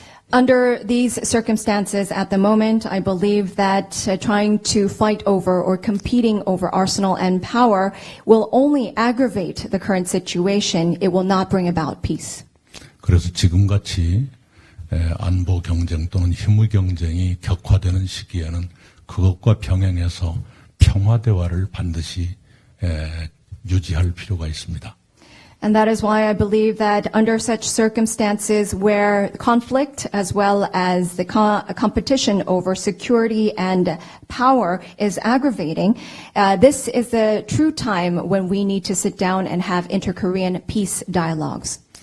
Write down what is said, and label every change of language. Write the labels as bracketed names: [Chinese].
[English] Under these circumstances at the moment, I believe that trying to fight over or competing over arsenal and power will only aggravate the current situation. It will not bring about peace. [Korean] 그래서 지금같이 안보 경쟁 또는 힘의 경쟁이 격화되는 시기에는 그것과 병행해서 평화 대화를 반드시 유지할 필요가 있습니다. [English] And that is why I believe that under such circumstances where conflict as well as the competition over security and power is aggravating, this is the true time when we need to sit down and have inter-Korean peace dialogues.